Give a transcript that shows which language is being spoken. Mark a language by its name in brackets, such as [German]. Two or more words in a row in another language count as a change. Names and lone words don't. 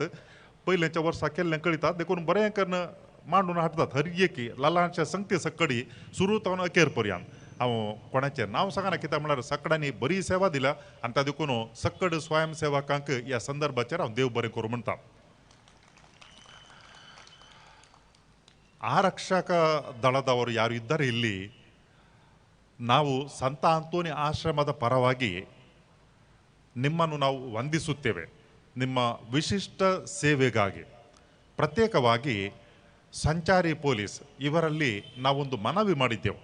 [Konkani] पयलेच्या वर्सा केल्लें कळितात देखून बरें करून मांडून हाडटात. हर एकी ल्हानशे संगती सकडी सुरू जावन अखेर पर्यंत. हांव कोणाचें नांव सांगना कित्याक म्हळ्यार सगळ्यांनी बरी सेवा दिल्या आनी त्या देखून सकड स्वयंसेवकांक ह्या संदर्भाचेर हांव देव बरें करूं म्हणटा. [Kannada] ಆರಕ್ಷಕ ದಳದವರು ಯಾರು ಇದ್ದಾರೆ ಇಲ್ಲಿ ನಾವು ಸಂತ ಆಂತೋನಿ ಆಶ್ರಮದ ಪರವಾಗಿ ನಿಮ್ಮನ್ನು ನಾವು ವಂದಿಸುತ್ತೇವೆ. ನಿಮ್ಮ ವಿಶಿಷ್ಟ ಸೇವೆಗಾಗಿ ಪ್ರತ್ಯೇಕವಾಗಿ ಸಂಚಾರಿ ಪೊಲೀಸ್ ಇವರಲ್ಲಿ ನಾವೊಂದು ಮನವಿ ಮಾಡಿದ್ದೆವು.